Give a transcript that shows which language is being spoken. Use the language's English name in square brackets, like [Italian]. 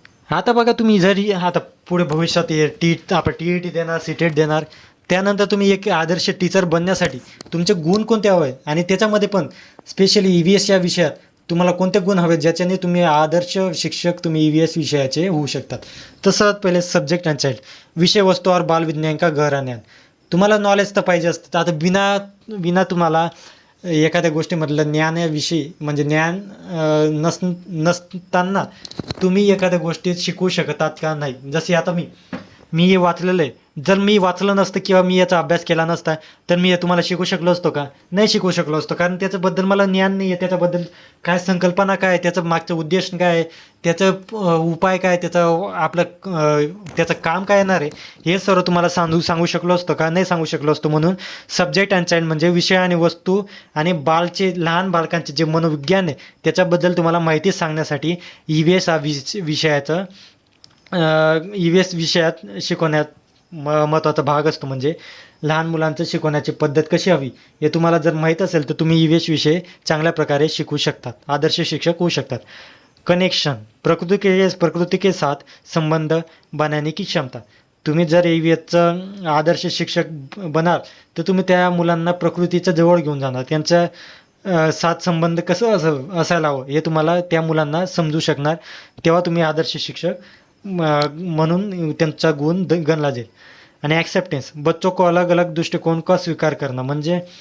[Marathi] आता बघा, तुम्ही जरी आता पुढे भविष्यात आपण TET देणार, CTET देणार, त्यानंतर तुम्ही एक आदर्श टीचर बनण्यासाठी तुमचे गुण कोणते हवे आणि त्याच्यामध्ये पण स्पेशली EVS या विषयात तुम्हाला कोणते गुण हवे ज्याच्याने तुम्ही आदर्श शिक्षक तुम्ही EVS विषयाचे होऊ शकतात. [Hindi] तसं पहिले [English] subject and child, [Hindi] विषय वस्तू और बाल विज्ञान का गहरा ज्ञान. [Marathi] तुम्हाला नॉलेज तर पाहिजे असतं. आता विना तुम्हाला एखाद्या गोष्टीमधलं ज्ञानाविषयी म्हणजे ज्ञान नसताना तुम्ही एखाद्या गोष्टीत शिकवू शकतात का, नाही. जसे आता मी हे वाचलेलं आहे, जर मी वाचलं नसतं किंवा मी याचा अभ्यास केला नसता तर मी हे तुम्हाला शिकू शकलो असतो का, नाही शिकू शकलो असतो, कारण त्याच्याबद्दल मला ज्ञान नाही आहे. त्याच्याबद्दल काय संकल्पना काय, त्याचं मागचं उद्देश काय, त्याचं उपाय काय, त्याचं काम काय येणार आहे, हे सर्व तुम्हाला सांगू शकलो असतो का, नाही सांगू शकलो असतो. म्हणून सब्जेक्ट अँड चाइल्ड म्हणजे विषय आणि वस्तू आणि लहान बालकांचे जे मनोविज्ञान आहे त्याच्याबद्दल तुम्हाला माहिती सांगण्यासाठी EVS हा विषयाचं EVS विषयात शिकवण्यात महत्त्वाचा भाग असतो. म्हणजे लहान मुलांचं शिकवण्याची पद्धत कशी हवी हे तुम्हाला जर माहीत असेल तर तुम्ही EVS विषय चांगल्या प्रकारे शिकू शकतात, आदर्श शिक्षक होऊ शकतात. [Hindi] कनेक्शन, प्रकृति के साथ संबंध बनाने की क्षमता. [Marathi] तुम्ही जर EVSचं आदर्श शिक्षक बनाल तर तुम्ही त्या मुलांना प्रकृतीच्या जवळ घेऊन जाणार, त्यांच्या साथ संबंध कसं असायला हवं हे तुम्हाला त्या मुलांना समजू शकणार, तेव्हा तुम्ही आदर्श शिक्षक म्हणून त्यांचा गुण गणला जाईल. आणि ॲक्सेप्टन्स, [Hindi] बच्चों को अलग अलग दृष्टिकोन का स्वीकार [Marathi] करणं, म्हणजे